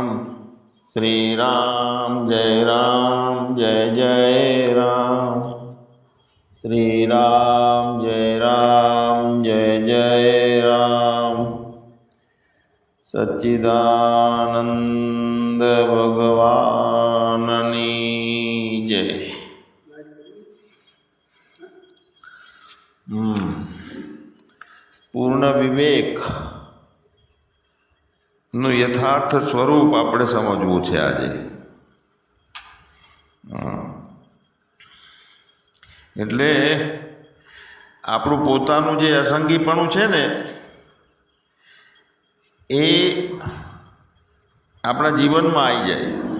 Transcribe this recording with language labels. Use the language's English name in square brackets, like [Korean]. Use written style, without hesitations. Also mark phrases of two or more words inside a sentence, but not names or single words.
[Hindi] श्री राम जय जय राम। श्री राम जय जय राम। [Gujarati] સચ્ચિદાનંદ ભગવાનની જય। પૂર્ણ વિવેકનું યથાર્થ સ્વરૂપ આપણે સમજવું છે આજે. એટલે આપણું પોતાનું જે અસંગીપણું છે ને એ આપણા જીવનમાં આવી જાય.